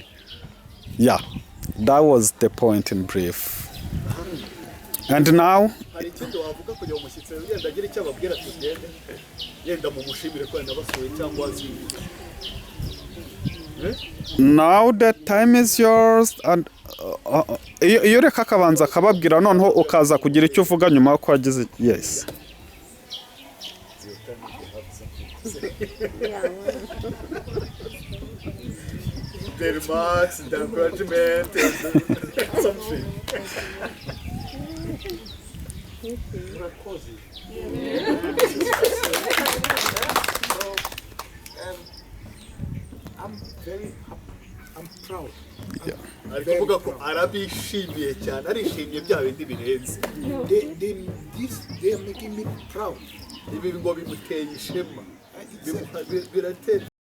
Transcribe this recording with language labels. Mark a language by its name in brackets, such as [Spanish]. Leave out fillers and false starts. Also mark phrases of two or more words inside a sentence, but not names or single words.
[English] Yeah, that was the point in brief. And now, now the time is yours, and [Kinyarwanda] iyo reka kabanza kababwira noneho ukaza kugira icyo uvuga nyuma yo kwagize. [English] Yes. The remarks, the encouragement, and something. I'm very happy. I'm proud. [Kinyarwanda] Arikuvuga ko arabishimiye cyane arishimiye bya bindi birenze. [English] They are making me proud. [Kinyarwanda] Ibi ngo bimuteye ishema. Birateye